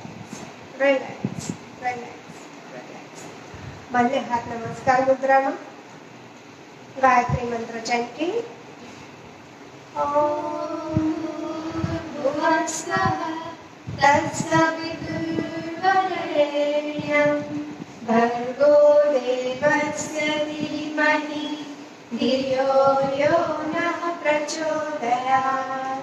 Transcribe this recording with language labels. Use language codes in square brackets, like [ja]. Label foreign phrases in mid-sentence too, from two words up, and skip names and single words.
[en] Relax, relax, relax. [gu] બંને હાથ નમસ્કાર મુદ્રામાં. ગાયત્રી મંત્ર ચેન્ટિંગ. [sa] भूर्भुवस्सुवः तत्सवितुर्वरेण्यं भर्गो देवस्य धीमहि धियो यो नः प्रचोदयात्.